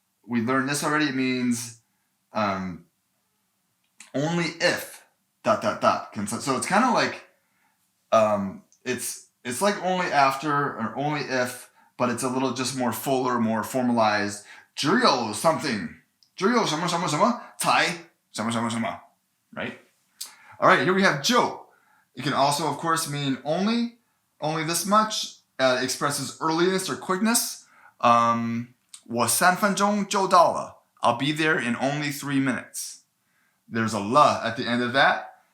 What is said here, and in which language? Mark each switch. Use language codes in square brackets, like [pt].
[en] We learned this already. It means only if ... So it's kind of like it's like only after or only if, but it's a little just more fuller, more formalized. [zh] 只有 [en] something. [zh] 只有什么什么什么才什么什么什么. [en] Right? All right, here we have Zhou. It can also, of course, mean only this much. Expresses earliness or quickness. [zh] 我3分钟就到了. [en] I'll be there in only 3 minutes. There's a la at the end of that.